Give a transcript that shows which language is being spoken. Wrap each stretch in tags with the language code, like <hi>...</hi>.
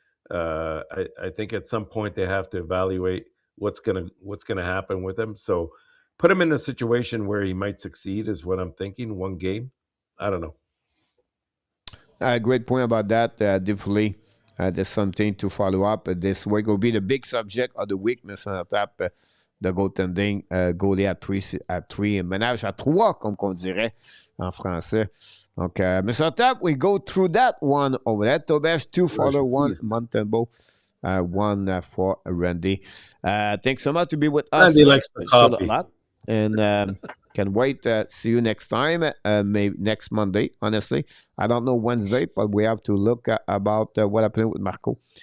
<en>I think at some point they have to evaluate what's gonna happen with him. So put him in a situation where he might succeed is what I'm thinking. One game, I don't know. Great point about that. Definitely, there's something to follow up. This week will be the big subject of the week, Mr. Enortap. The goaltending, goalie à three,</en> <fr>ménage à trois, comme on dirait en français. Donc, Mr.</fr> <en>Enortap, we go through that one over there. Tobesh, 2 Fowler, 1 Montembeau, 1 for Randy. Thanks so much to be with us. Randy likes the Showed coffee. a lot. And can wait. See you next time, maybe next Monday, honestly. I don't know Wednesday, but we have to look about what happened with Marco.</en>